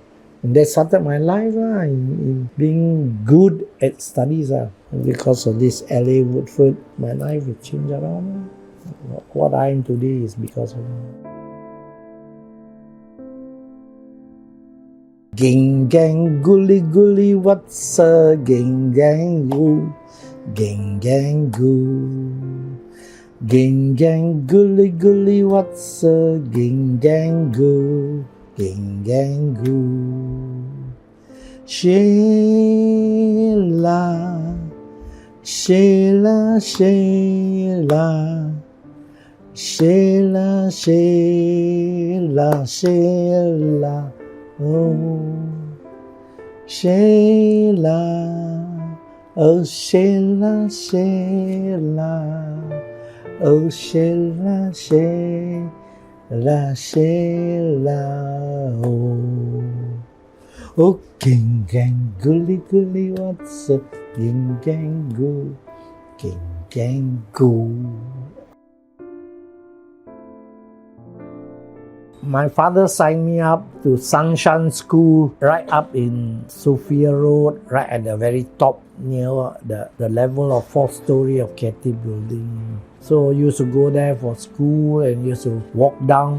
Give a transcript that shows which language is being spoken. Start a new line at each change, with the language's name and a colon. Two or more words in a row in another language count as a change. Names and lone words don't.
English: And that started my life in being good at studies. And because of this L.A. Woodford, my life will change around. What I am today is because of him. Ging gang gully gully, what's a ging gang goo? Ging gang goo. Ging gang gully gully, what's a ging gang goo? Ging gang goo. Sheila, Sheila, Sheila, Sheila, Sheila, Sheila, oh, Sheila, oh, Sheila, Sheila, oh, Sheila, Sheila. La Sheila, oh, ging gang gully gully, what's a ging gang goo, ging gang goo. My father signed me up to Sunshine School right up in Sophia Road, right at the very top near the level of 4th story of Cathay Building. So I used to go there for school and used to walk down.